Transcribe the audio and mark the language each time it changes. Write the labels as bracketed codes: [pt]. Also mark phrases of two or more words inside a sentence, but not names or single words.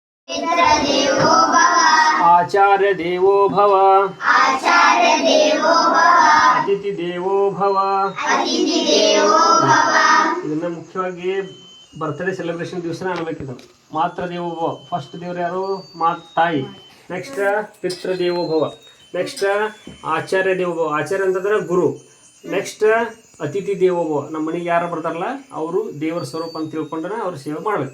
[sa] ಮಿತ್ರದೇವೋ ಭವ ಆಚಾರ್ಯ ದೇವೋ ಭವ ಆಚಾರ್ಯ ದೇವೋ ಭವ ಅತಿಥಿ ದೇವೋ ಭವ. ಅತಿಥಿ ದೇವೋ ಭವ [kn] ಇದನ್ನ ಮುಖ್ಯವಾಗಿ [en] birthday celebration [kn] ದಿವಸನೇ ಅನ್ಬೇಕಿದ್ದು. [sa] ಮಾತೃ ದೇವೋ ಭವ, [kn] ಫಸ್ಟ್ ದೇವ್ರು ಯಾರು? ತಾಯಿ. [sa] ನೆಕ್ಸ್ಟ್ ಪಿತೃ ದೇವೋ ಭವ. ನೆಕ್ಸ್ಟ್ ಆಚಾರ್ಯ ದೇವೋ ಭವ. [kn] ಆಚಾರ್ಯ ಅಂತಂದ್ರೆ ಗುರು. ನೆಕ್ಸ್ಟ್ [sa] ಅತಿಥಿ ದೇವೋ ಭವ, [kn] ನಮ್ಮ ಮನೆಗೆ ಯಾರು ಬರ್ತಾರಲ್ಲ ಅವರು ದೇವರ ಸ್ವರೂಪ ಅಂತ ತಿಳ್ಕೊಂಡ್ರೆ ಅವ್ರ ಸೇವೆ ಮಾಡ್ಬೇಕು.